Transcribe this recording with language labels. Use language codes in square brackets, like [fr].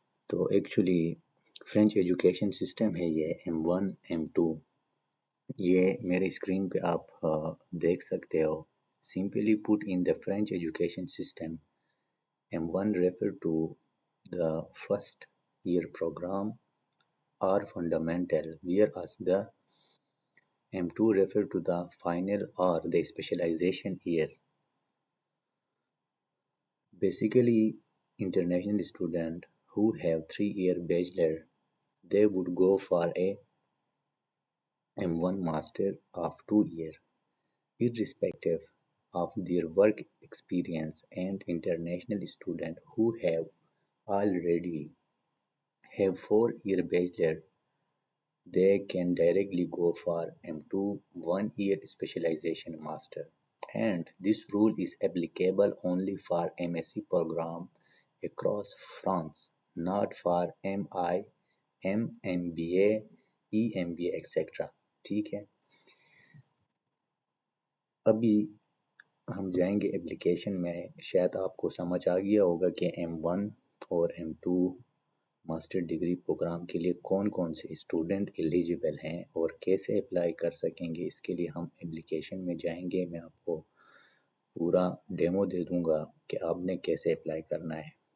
[ur] تو actually French education system ہے یہ M1 M2، یہ میرے اسکرین پہ آپ دیکھ سکتے ہو۔ Simply put in [en] the French education system, M1 refer to the first year program or fundamental, whereas the M2 refer to the final or the specialization year. Basically, international students who have 3-year bachelor, they would go for a M1 master of 2 year, irrespective of their work experience, and international students who have already have 4-year bachelor, they can directly go for M2 1-year specialization master, and this rule is applicable only for MSc program across France, not for MI, MBA, EMBA etc. [ur] ٹھیک ہے، ابھی ہم جائیں گے application میں۔ شاید آپ کو سمجھ آ گیا ہوگا کہ M1 اور M2 ماسٹر ڈگری پروگرام کے لیے کون کون سے اسٹوڈنٹ ایلیجیبل ہیں اور کیسے اپلائی کر سکیں گے۔ اس کے لیے ہم اپلیکیشن میں جائیں گے، میں آپ کو پورا ڈیمو دے دوں گا کہ آپ نے کیسے اپلائی کرنا ہے۔